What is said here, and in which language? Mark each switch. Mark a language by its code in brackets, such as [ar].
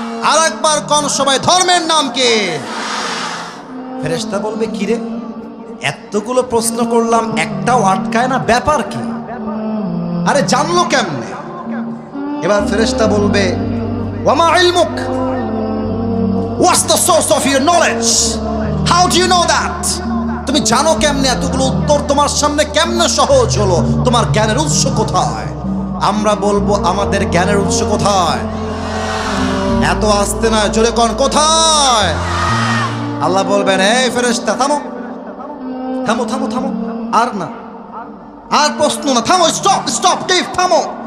[bn] আর একবার কোন সবাই, ধর্মের নাম কি? ফেরেশতা বলবে কি রে, এতগুলো প্রশ্ন করলাম একটাও আটকায় না, ব্যাপার কি? আরে জানলো কেমনে? এবার ফেরেশতা বলবে [ar] ওয়ামা ইলমুক, [en] What's the source of your knowledge? How do you know that? [bn] তুমি জানো কেমনে এতগুলো উত্তর তোমার সামনে কেমনে সহজ হলো? তোমার জ্ঞানের উৎস কোথায়? আমরা বলবো আমাদের জ্ঞানের উৎস কোথায়? এত আসতে না, জোরে কোন কোথায়? আল্লাহ বলবেন, এই ফেরেশতা থামো থামো থামো থামো, আর না, আর প্রশ্ন না, থামো, [en] stop stop, [bn] টিপ, থামো।